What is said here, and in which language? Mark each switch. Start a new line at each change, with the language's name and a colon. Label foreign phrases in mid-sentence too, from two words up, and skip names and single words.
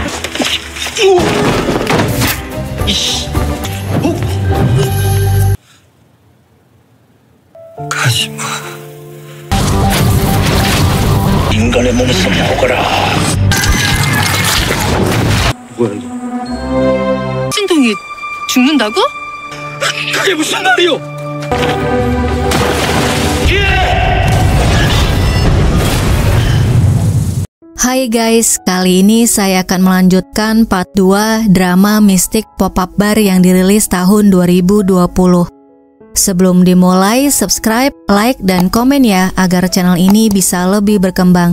Korean: 가지마. 인간의 몸에서 나오거라. 뭐야 이거? 신동이 죽는다고? 그게 무슨 말이오?
Indonesian: Hai guys, kali ini saya akan melanjutkan part 2 drama mistik pop-up bar yang dirilis tahun 2020. Sebelum dimulai, subscribe, like, dan komen ya agar channel ini bisa lebih berkembang.